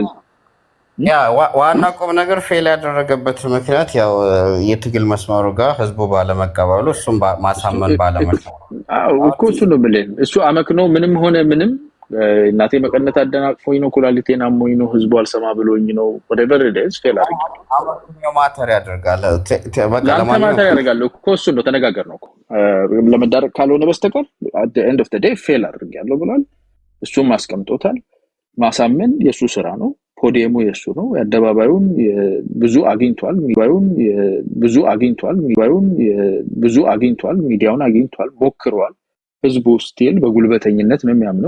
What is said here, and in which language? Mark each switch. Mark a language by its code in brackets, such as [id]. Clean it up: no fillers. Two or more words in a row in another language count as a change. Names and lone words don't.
[am] ያ ዋና ቁም ነገር ፌል ያደረገበት ምክንያት ያው የትግል መስመሩ ጋር ህዝቡ ባለመቀበሉ እሱም ማሳመን ባለመቻሉ እኮ እሱ ነው ብለን እሱ አመክኖ ምንም ሆነ ምንም እናቴ መቀነት አደናቅፎኝ ነው፣ ኩላሊቴን አሞኝ ነው፣ ህዝቡ አልሰማ ብሎኝ ነው፣ [en] whatever it is [am] ፌል አድርጌያለሁ። አመክኖ ማተር ያደርጋል ማተር ያደርጋል እኮ እሱ ነው ተነጋገር ነው እኮ ለመዳረቅ ካልሆነ በስተቀር [en] at the end of the day [am] ፌል አድርጌያለሁ ብሏል። እሱም አስቀምጦታል። ማሳመን የሱ ስራ ነው። ፖዲየሙ የሱ ነው። የአደባባዩን ብዙ አግኝቷል፣ ሚዲያውን አግኝቷል፣ ሞክሯል። ህዝቡ ስቲል በጉልበተኝነት ነው የሚያምነው።